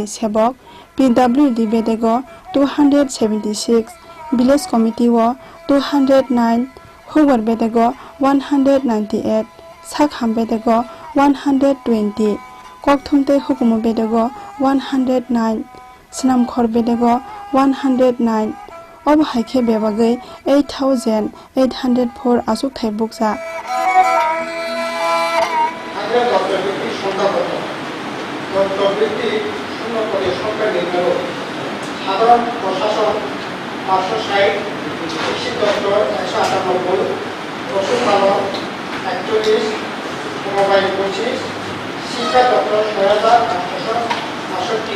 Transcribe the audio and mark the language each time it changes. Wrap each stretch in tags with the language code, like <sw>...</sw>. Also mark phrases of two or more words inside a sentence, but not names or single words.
<trp>sebok PWD bedego 276 Village Committee wo 209 Howar bedego 198 Sakham bedego 120 Kokthumtei Hukumu bedego 109 Snamkhor bedego 109 Ob haike bebagei 8804 Achukthai Bukcha</trp> <bn>সাধারণ প্রশাসন 560 কৃষি দপ্তর 198 পশুপালন 41 মোবাইল 25 শিক্ষা দপ্তর 6868</bn>